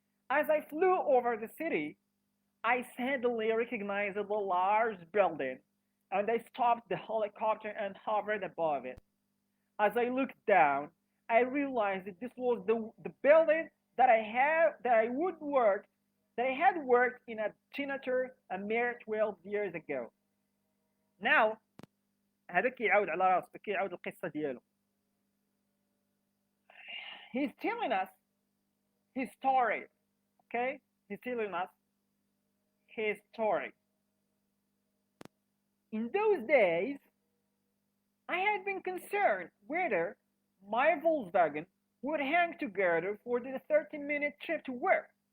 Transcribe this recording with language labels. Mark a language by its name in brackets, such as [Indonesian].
[English] As I flew over the city, I suddenly recognized a large building, and I stopped the helicopter and hovered above it. As I looked down, I realized that this was the building that I had worked in a janitor a mere 12 years ago. [Arabic] Now هذا كيعاود على راسه كيعاود القصة ديالو. [English] He's telling us his story. Okay? He's telling us his story. In those days, I had been concerned whether my Volkswagen would hang together for the 30-minute trip to work.